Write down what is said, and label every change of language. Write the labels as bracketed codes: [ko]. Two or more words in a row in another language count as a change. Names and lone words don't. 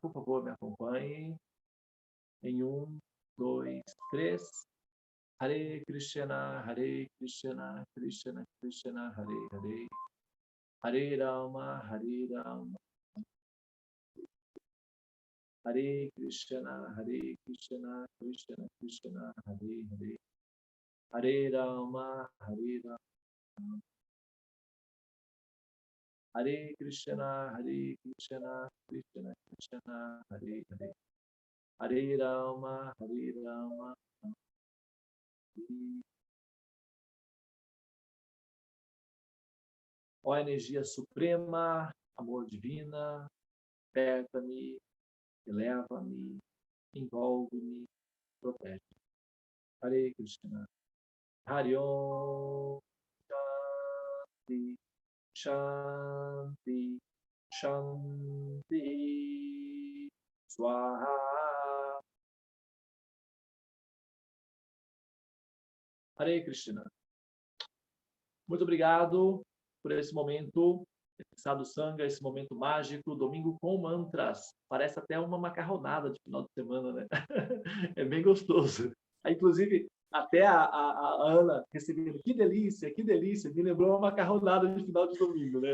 [pt] Por favor, me acompanhe. Em 1, 2, 3. [sa] Hare Krishna, Krishna Krishna, Hare Hare. Hare Rama, Hare Krishna, Krishna Krishna, Hare Hare. Hare Rama, Hare Krishna, Krishna Krishna, Hare Hare. Hare Rama, Hare. [pt] Ó energia suprema, amor divina, aperta-me, eleva-me, envolve-me, protege. [sa] Hare Krishna. Hare Om. Shanti, Shanti, Shanti. Swaha. Hare Krishna. [pt] Muito obrigado por esse momento, esse sadhusanga, esse momento mágico, domingo com mantras. Parece até uma macarronada de final de semana, né? É bem gostoso. Inclusive, até a Ana recebendo, que delícia, me lembrou uma macarronada de final de domingo, né?